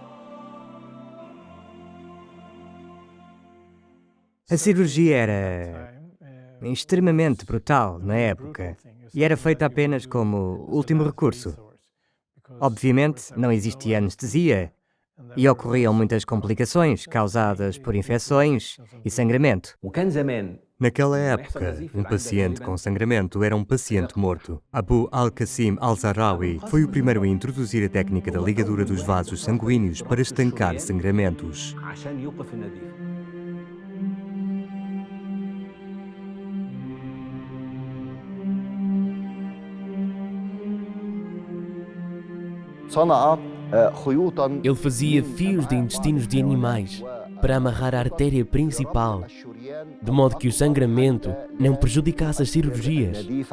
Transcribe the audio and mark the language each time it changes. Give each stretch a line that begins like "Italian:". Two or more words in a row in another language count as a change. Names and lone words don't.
Portuguese: A cirurgia era extremamente brutal na época e era feita apenas como último recurso. Obviamente, não existia anestesia e ocorriam muitas complicações causadas por infecções e sangramento. Naquela época, um paciente com sangramento era um paciente morto. Abu al-Qasim al-Zahrawi foi o primeiro a introduzir a técnica da ligadura dos vasos sanguíneos para estancar sangramentos. Ele fazia fios de intestinos de animais para amarrar a artéria principal, de modo que o sangramento não prejudicasse as cirurgias.